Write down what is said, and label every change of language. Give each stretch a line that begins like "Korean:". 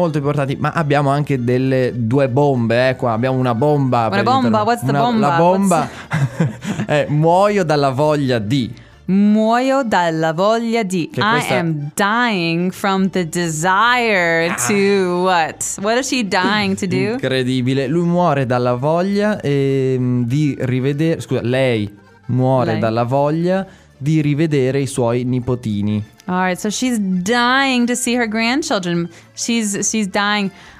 Italian: Molto importanti, ma abbiamo anche delle due bombe, qua abbiamo una bomba.
English: Una bomba, what's the bomba?
Italian: La bomba è muoio dalla voglia di. Muoio dalla voglia di. Questa...
English: I am dying from the desire to what? What is she dying to do?
Italian: Incredibile, lui muore dalla voglia di rivedere, scusa, lei muore dalla voglia di rivedere i suoi nipotini.
English: All right, so she's dying to see her grandchildren. She's dying.